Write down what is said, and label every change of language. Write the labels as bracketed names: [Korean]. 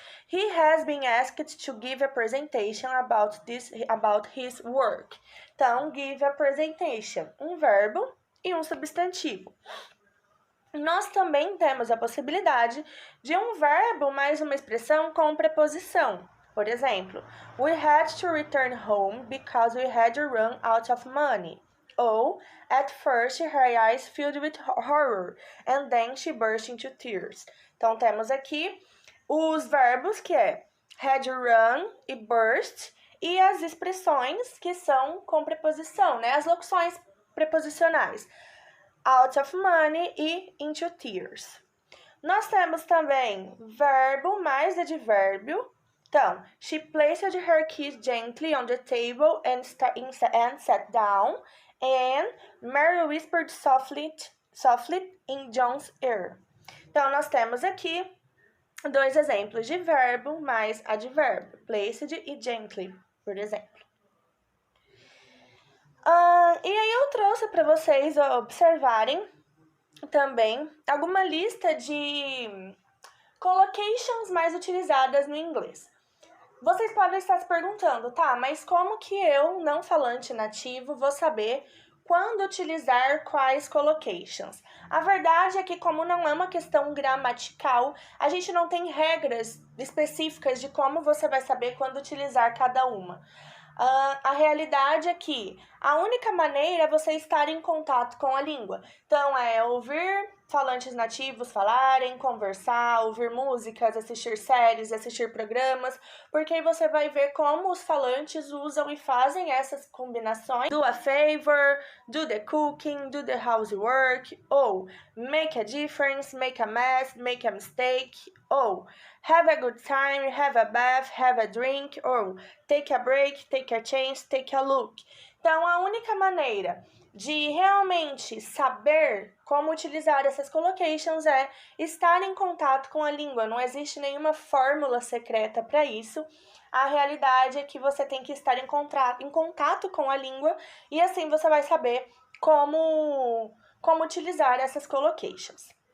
[English] He has been asked to give a presentation about his work. [Portuguese] Então, [English] give a presentation, [Portuguese] um verbo e um substantivo. Nós também temos a possibilidade de um verbo mais uma expressão com preposição. Por exemplo, [English] we had to return home because we had run out of money. Ou, at first her eyes filled with horror, and then she burst into tears. [Portuguese] Então, temos aqui os verbos que é had run e burst, e as expressões que são com preposição, né? As locuções preposicionais. [English] Out of money e into tears. [Portuguese] Nós temos também verbo mais advérbio. [English] Então, she placed her keys gently on the table and sat down, and Mary whispered softly in John's ear. [Portuguese] Então, nós temos aqui dois exemplos de verbo mais advérbio, placed e gently, por exemplo. E aí eu trouxe para vocês observarem também alguma lista de collocations mais utilizadas no inglês. Vocês podem estar se perguntando, tá, mas como que eu, não falante nativo, vou saber quando utilizar quais collocations? A verdade é que, como não é uma questão gramatical, a gente não tem regras específicas de como você vai saber quando utilizar cada uma. A realidade é que a única maneira é você estar em contato com a língua. Então, é ouvir falantes nativos falarem, conversar, ouvir músicas, assistir séries, assistir programas, porque aí você vai ver como os falantes usam e fazem essas combinações. [English] Do a favor, do the cooking, do the housework, ou make a difference, make a mess, make a mistake, ou have a good time, have a bath, have a drink, ou take a break, take a chance, take a look. [Portuguese] Então, a única maneira de realmente saber como utilizar essas collocations é estar em contato com a língua. Não existe nenhuma fórmula secreta para isso. A realidade é que você tem que estar em contato com a língua e assim você vai saber como utilizar essas collocations.